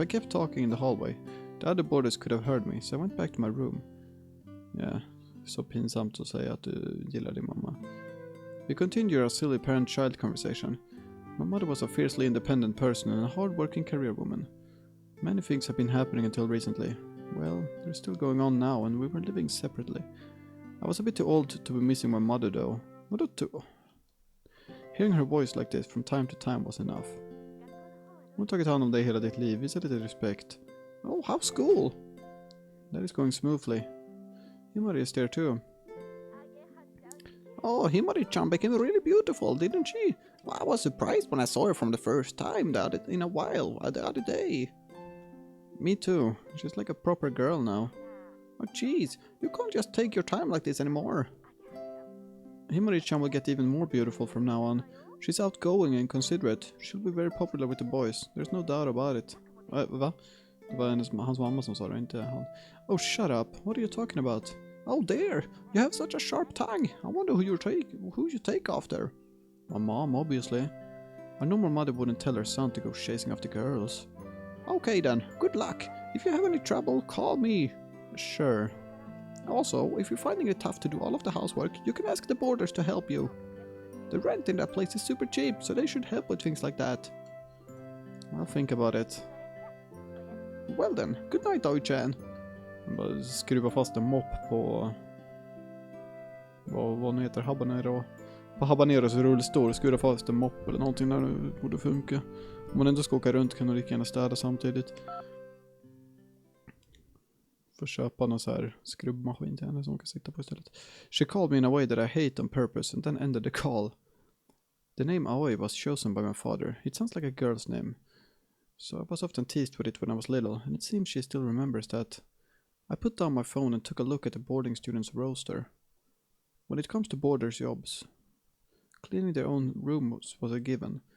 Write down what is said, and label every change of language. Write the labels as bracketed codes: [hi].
[en] If I kept talking in the hallway, the other boarders could have heard me, so I went back to my room. [sv] Yeah, så pinsamt att säga att du gillar din mamma. [en] We continued our silly parent-child conversation. My mother was a fiercely independent person and a hard-working career woman. Many things have been happening until recently. Well, they're still going on now, and we were living separately. I was a bit too old to be missing my mother, though. Hearing her voice like this from time to time was enough. [sv] Hon har tagit hand om dig hela ditt liv. Visa lite respekt. [en] Oh, how's school? That is going smoothly. Himari is there too. Oh, Himari-chan became really beautiful, didn't she? Well, I was surprised when I saw her from the first time the other day. Me too. She's like a proper girl now. Oh, jeez. You can't just take your time like this anymore. Himari-chan will get even more beautiful from now on. She's outgoing and considerate. She'll be very popular with the boys. There's no doubt about it. [sv] Va? Det var hans mamma som sa det, inte han. [en] Oh, shut up. What are you talking about? Oh, dear. You have such a sharp tongue. I wonder who you take after. My mom, obviously. A normal mother wouldn't tell her son to go chasing after girls. Okay then. Good luck. If you have any trouble, call me. Sure. Also, if you're finding it tough to do all of the housework, you can ask the boarders to help you. The rent in that place is super cheap, so they should help with things like that. I'll think about it. Well then, good night, Oi-chan. [sv] Bara skruva fast en mopp på... Vad nu heter habanero? På habaneros rullstol, skruva fast en mopp eller någonting där det borde funka. Om man ändå ska åka runt kan man lika gärna städa samtidigt. Får köpa någon så här skrubbmaskin till henne som hon kan sitta på istället. [en] She called me in a way that I hate on purpose and then ended the call. The name Aoi was chosen by my father. It sounds like a girl's name. So I was often teased with it when I was little, and it seems she still remembers that. I put down my phone and took a look at the boarding students' roster. When it comes to boarders' jobs, cleaning their own rooms was a given.